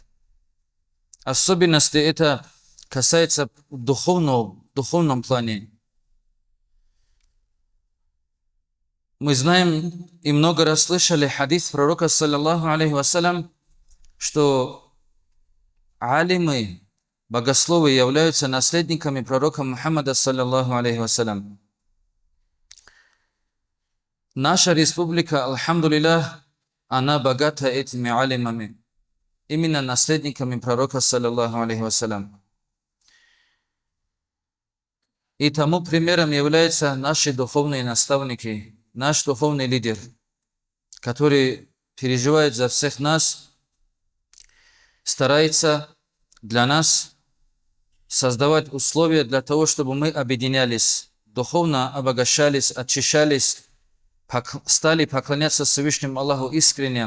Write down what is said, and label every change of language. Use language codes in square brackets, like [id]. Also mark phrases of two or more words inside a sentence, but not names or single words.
[ru] Особенности это касается в духовном плане. Мы знаем и много раз слышали хадис пророка, [ar] صلى الله عليه وسلم, [ru] что алимы, богословы являются наследниками пророка Мухаммада, [ar] صلى الله عليه وسلم. [ru] Наша республика, альхамдулиллах, она богата этими алимами, именно наследниками пророка, [ar] صلى الله عليه وسلم. [ru] И тому примером являются наши духовные наставники, наш духовный лидер, который переживает за всех нас, старается для нас создавать условия для того, чтобы мы объединялись, духовно обогащались, очищались, стали поклоняться Всевышнему Аллаху искренне.